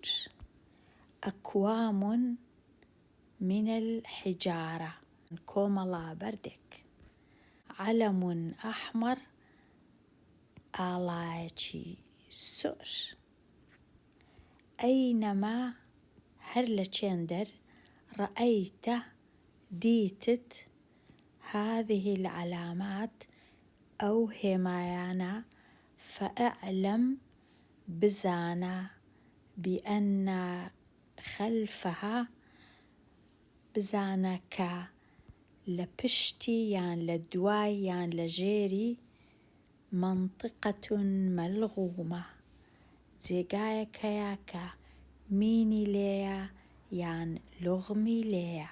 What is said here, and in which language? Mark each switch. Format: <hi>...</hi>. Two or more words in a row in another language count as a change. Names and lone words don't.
<ar>أكوام من الحجارة</ar> <ckb>کۆمەڵە بەردێک.</ckb> <ar>علم أحمر</ar> <ckb>ئاڵایەکی سۆر.</ckb> <ar>أينما</ar> <ckb>هەر لە چێندەر</ckb> <ar>رأيت دیتت هذه العلامات</ar> <ckb>أو هێمایانە فأعلم بزانە</ckb> <ar>بأن خلفها</ar> <ckb>بزانە کە لە پشتی یان لە دوای یان لە ژێری منطقة مەلغومە جێگایەک هەیە کە مینی لێیە یان لوغمی لێیە.</ckb>